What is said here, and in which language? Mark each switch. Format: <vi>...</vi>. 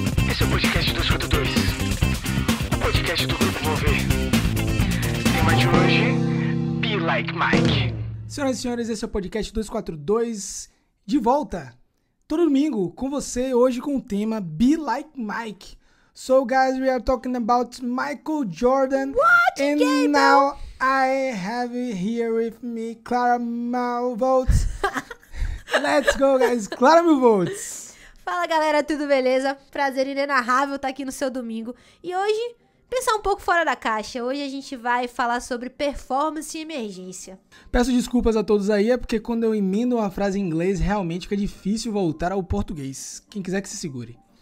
<pt>Esse é o podcast 242, o podcast do Grupo Mover. Tema de hoje, Be Like Mike. Senhoras e senhores, esse é o podcast 242, de volta, todo domingo, com você, hoje com o tema Be Like Mike.</pt> <en>So guys, we are talking about Michael Jordan. And now I have here with me Clara Malvolts. Let's go, guys. Clara Malvolts.</en> <pt>Fala, galera, tudo beleza? Prazer inenarrável estar aqui no seu domingo. E hoje, pensar um pouco fora da caixa. Hoje a gente vai falar sobre performance e emergência. Peço desculpas a todos aí, é porque quando eu emendo uma frase em inglês, realmente fica difícil voltar ao português. Quem quiser que se segure.</pt>